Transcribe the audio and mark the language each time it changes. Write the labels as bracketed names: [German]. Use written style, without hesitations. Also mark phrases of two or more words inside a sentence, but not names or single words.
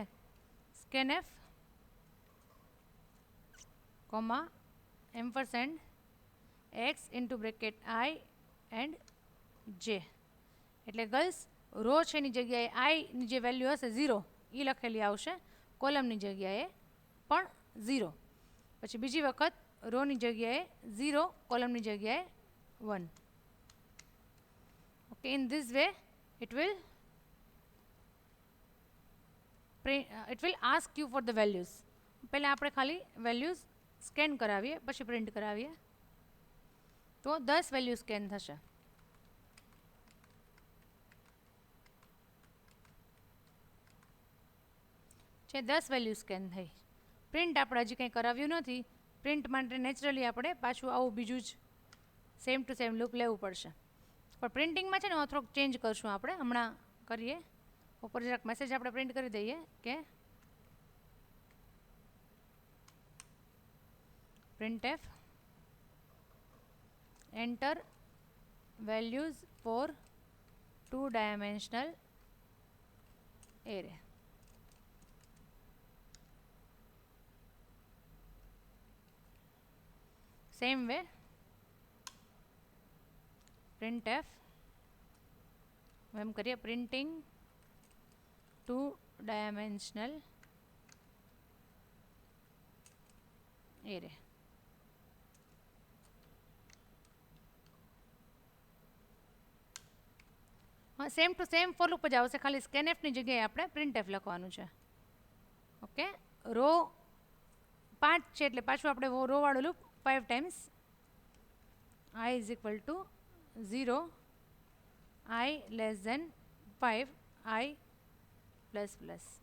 [English] scanf comma ampersand x into bracket i and j, [Gujarati] એટલે ગર્લ્સ રો છે એની જગ્યાએ આઈની જે વેલ્યુ હશે 0 એ લખેલી આવશે, કોલમની જગ્યાએ પણ 0, પછી બીજી વખત રોની જગ્યાએ 0, કોલમની જગ્યાએ 1. [English] Okay, in this way it will ask you for the values. [Gujarati] પહેલાં આપણે ખાલી વેલ્યુઝ સ્કેન કરાવીએ પછી પ્રિન્ટ કરાવીએ તો 10 વેલ્યુ સ્કેન થશે. છે 10 વેલ્યુ સ્કેન થઈ. પ્રિન્ટ આપણે હજી કંઈ કરાવ્યું નથી. પ્રિન્ટ માટે નેચરલી આપણે પાછું આવું બીજું જ [English] same to same [Gujarati] લૂપ લેવું પડશે. પણ પ્રિન્ટિંગમાં છે ને થોડોક ચેન્જ કરશું આપણે, હમણાં કરીએ. ઉપર જરાક મેસેજ આપણે પ્રિન્ટ કરી દઈએ કે [English] printf enter values for 2-dimensional array. Same way printf [Gujarati] એમ કરીએ [English] printing 2-dimensional array. [Gujarati] હા, [English] same to same for loop [Gujarati] જ આવશે, ખાલી સ્કેનએફની જગ્યાએ આપણે પ્રિન્ટએફ લખવાનું છે. ઓકે, રો 5 છે એટલે પાછું આપણે રો વાળું લૂપ [English] 5 times i is equal to 0, i less than 5, i plus plus.